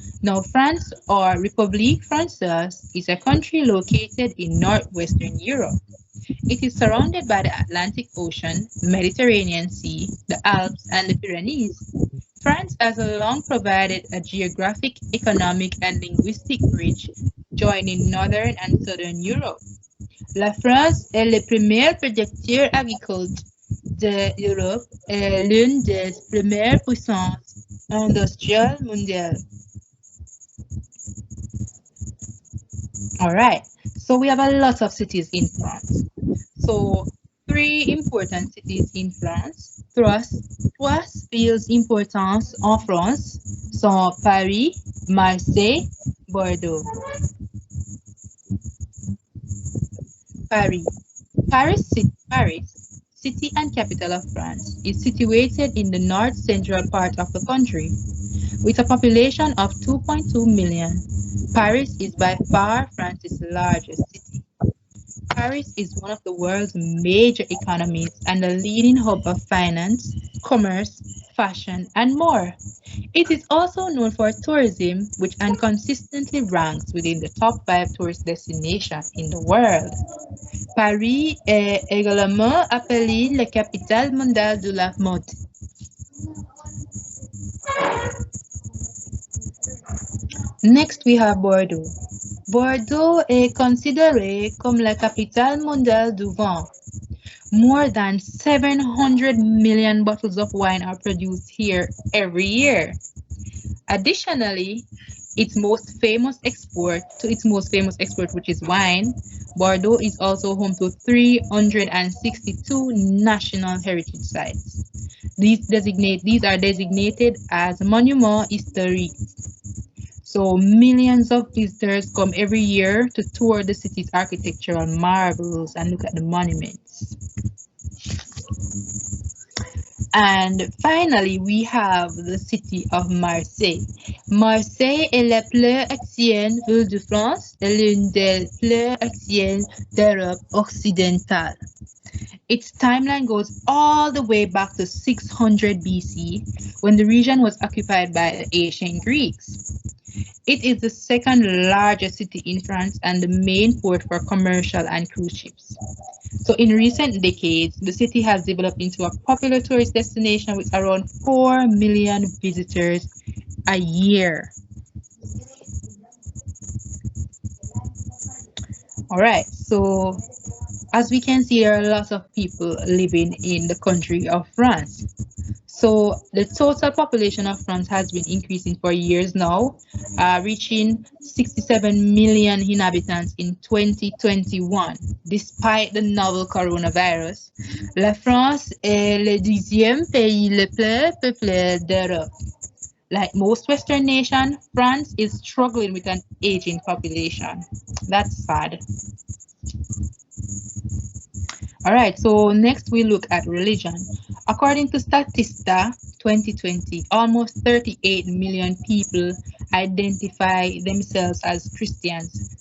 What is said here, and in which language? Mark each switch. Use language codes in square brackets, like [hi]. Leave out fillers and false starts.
[en] Now, France or République Française is a country located in northwestern Europe. It is surrounded by the Atlantic Ocean, Mediterranean Sea, the Alps, and the Pyrenees. France has long provided a geographic, economic, and linguistic bridge joining northern and southern Europe. [fr] La France est le premier producteur agricole d'Europe et l'une des premières puissances industrielles mondiales. [en] All right, so we have a lot of cities in France. So three important cities in France. [fr] Trois villes importantes en France sont Paris, Marseille, Bordeaux. [en] Paris. Paris, city and capital of France, is situated in the north central part of the country. With a population of 2.2 million, Paris is by far France's largest city. Paris is one of the world's major economies and a leading hub of finance, commerce, fashion, and more. It is also known for tourism, which consistently ranks within the top 5 tourist destinations in the world. [fr] Paris est également appelée la capitale mondiale de la mode. [en] Next, we have Bordeaux. [fr] Bordeaux est considéré comme la capitale mondiale du vin. [en] More than 700 million bottles of wine are produced here every year. Additionally, its most famous export, which is wine, Bordeaux is also home to 362 national heritage sites. These are designated as monuments historiques. So millions of visitors come every year to tour the city's architectural marvels and look at the monuments. And finally, we have the city of Marseille. [fr] Marseille est la plus ancienne ville de France et l'une des plus anciennes d'Europe occidentale. [en] Its timeline goes all the way back to 600 BC, when the region was occupied by the ancient Greeks. It is the second largest city in France and the main port for commercial and cruise ships. So in recent decades, the city has developed into a popular tourist destination with around 4 million visitors a year. All right, so as we can see, there are lots of people living in the country of France. So the total population of France has been increasing for years now, reaching 67 million inhabitants in 2021. Despite the novel coronavirus, [fr] la France est le 10e pays le plus peuplé d'Europe. [en] Like most Western nations, France is struggling with an aging population. That's sad. All right, so next we look at religion. According to Statista 2020, almost 38 million people identify themselves as Christians.